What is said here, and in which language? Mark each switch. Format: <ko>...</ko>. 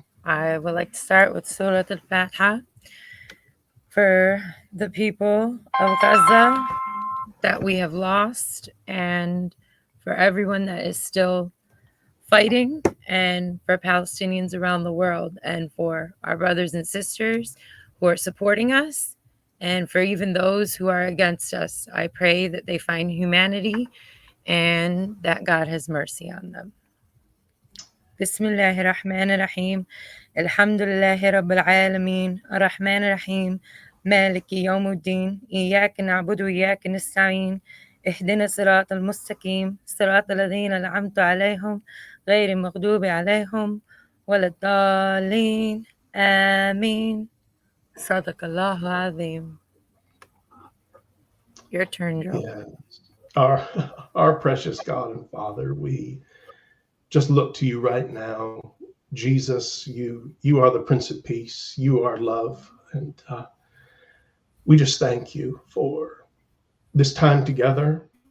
<en>I would like to start with Surah Al-Fatiha for the people of Gaza that we have lost and for everyone that is still fighting and for Palestinians around the world and for our brothers and sisters who are supporting us and for even those who are against us. I pray that they find humanity and that God has mercy on them.</en> <ar>بسم الله الرحمن الرحيم الحمد لله رب العالمين الرحمن الرحيم مالك يوم الدين إياك نعبد وإياك نستعين اهدنا الصراط المستقيم صراط الذين أنعمت عليهم غير المغضوب عليهم ولا الضالين آمين صدق الله العظيم.</ar> <en>Your turn, Joe. Yeah, our our precious God and Father, we just look to you right now. Jesus, you are the Prince of Peace. You are love, and we just thank you for this time together.</en>